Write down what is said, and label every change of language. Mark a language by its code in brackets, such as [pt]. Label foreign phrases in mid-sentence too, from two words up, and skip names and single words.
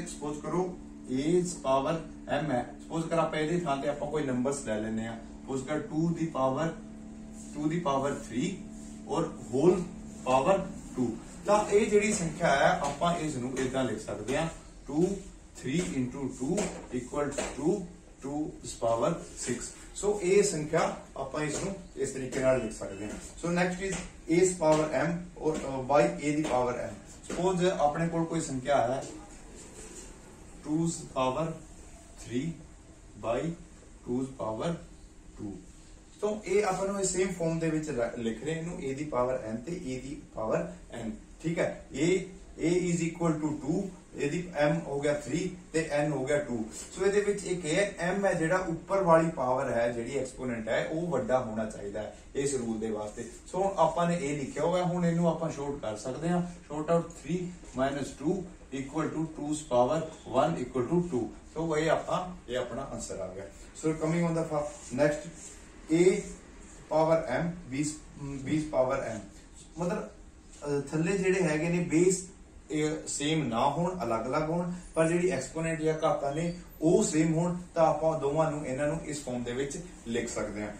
[pa] ਸਪੋਜ਼ ਕਰੋ a⁻m ਹੈ, ਸਪੋਜ਼ ਕਰ ਆਪਾਂ ਇਹਦੀ ਥਾਂ ਤੇ ਆਪਾਂ ਕੋਈ ਨੰਬਰਸ ਲੈ ਲੈਨੇ ਆ। ਸਪੋਜ਼ ਕਰ 2⁻3 ਔਰ [en] whole power [pa] 2। ਤਾਂ ਇਹ ਜਿਹੜੀ ਸੰਖਿਆ ਹੈ ਆਪਾਂ ਇਸ ਨੂੰ ਇਦਾਂ ਲਿਖ ਸਕਦੇ ਹਾਂ 2 3 [en] into 2 equal to 2 power 6। [pa] ਸੋ ਇਹ ਸੰਖਿਆ ਆਪਾਂ ਇਸ ਨੂੰ ਇਸ ਤਰੀਕੇ ਨਾਲ ਲਿਖ ਸਕਦੇ ਹਾਂ। ਸੋ [en] next is a power m [pa] ਔਰ by a ਦੀ ਪਾਵਰ m। ਸਪੋਜ਼ ਆਪਣੇ ਕੋਲ ਕੋਈ ਸੰਖਿਆ ਹੈ 2 ਪਾਵਰ 3 by 2 ਪਾਵਰ 2। तो ਇਹ ਆਪਾਂ ਨੂੰ [en] same form [pa] ਦੇ ਵਿੱਚ ਲਿਖ ਰਹੇ ਇਹਨੂੰ a ਦੀ ਪਾਵਰ n ਤੇ a ਦੀ ਪਾਵਰ n। ਠੀਕ ਹੈ, [en] a is equal to 2, [pa] ਇਹਦੀ m ਹੋ ਗਿਆ 3 ਤੇ n ਹੋ ਗਿਆ 2। ਸੋ ਇਹਦੇ ਵਿੱਚ ਇੱਕ ਇਹ ਹੈ m ਹੈ ਜਿਹੜਾ ਉੱਪਰ ਵਾਲੀ ਪਾਵਰ ਹੈ ਜਿਹੜੀ ਐਕਸਪੋਨੈਂਟ ਹੈ ਉਹ ਵੱਡਾ ਹੋਣਾ ਚਾਹੀਦਾ ਹੈ ਇਸ ਰੂਲ ਦੇ ਵਾਸਤੇ। ਸੋ ਆਪਾਂ ਨੇ ਇਹ ਲਿਖਿਆ ਹੋਇਆ, ਹੁਣ ਇਹਨੂੰ ਆਪਾਂ ਸ਼ੋਰਟ ਕਰ ਸਕਦੇ ਹਾਂ। [en] short out 3 minus 2 equal to 2's power 1 equal to 2। [pa] ਸੋ ਇਹ ਆਪਣਾ ਆਨਸਰ ਆ ਗਿਆ। ਸੋ [en] coming on the next a power m [pa] 20 ਪਾਵਰ m। ਮਤਲਬ ਥੱਲੇ ਜਿਹੜੇ ਹੈਗੇ ਨੇ ਬੇਸ ਸੇਮ ਨਾ ਹੋਣ, ਅਲੱਗ-ਅਲੱਗ ਹੋਣ, ਪਰ ਜਿਹੜੀ ਐਕਸਪੋਨੈਂਟ ਜਾਂ ਘਾਤਾਂ ਨੇ ਉਹ ਸੇਮ ਹੋਣ, ਤਾਂ ਆਪਾਂ ਦੋਵਾਂ ਨੂੰ ਇਹਨਾਂ ਨੂੰ ਇਸ ਫਾਰਮ ਦੇ ਵਿੱਚ ਲਿਖ ਸਕਦੇ ਹਾਂ।